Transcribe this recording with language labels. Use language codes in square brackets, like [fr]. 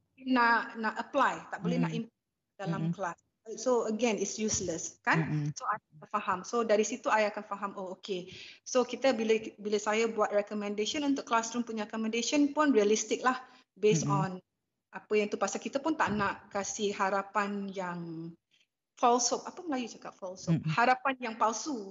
[ms] nak apply, tak boleh nak implement dalam kelas. [en] So again it's useless kan. [ms] So I akan faham. So dari situ I akan faham, oh okay. So kita bila saya buat recommendation untuk classroom punya accommodation pun realistik lah, based on apa yang tu, pasal kita pun tak nak kasih harapan yang false hope. Apa Melayu cakap false hope? Harapan yang palsu.